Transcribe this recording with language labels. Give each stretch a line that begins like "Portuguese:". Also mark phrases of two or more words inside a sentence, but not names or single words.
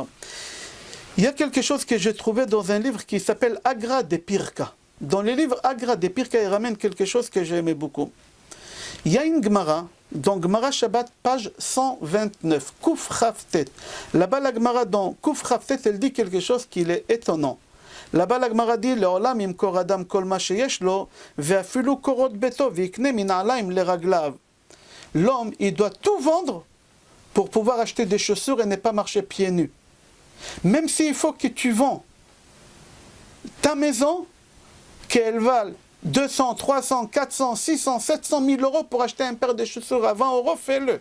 French: Il y a quelque chose que j'ai trouvé dans un livre qui s'appelle Agra de Pirka. Dans le livre Agra de Pirka, il ramène quelque chose que j'aimais beaucoup. Il y a une Gemara, dans Gemara Shabbat, page 129, Kuf Chavtet. Là-bas, la Gemara, dans Kuf Chavtet, elle dit quelque chose qui est étonnant. Là-bas, la Gemara dit,
Hebrew: לעולם ימכור אדם כל מה שיש לו ואפילו קורות ביתו ויקנה מנעלים לרגליו.
French: L'homme, il doit tout vendre pour pouvoir acheter des chaussures et ne pas marcher pieds nus. Même s'il faut que tu vends ta maison, qu'elle vale 200, 300, 400, 600, 700 000 euros pour acheter un paire de chaussures à 20 euros, fais-le.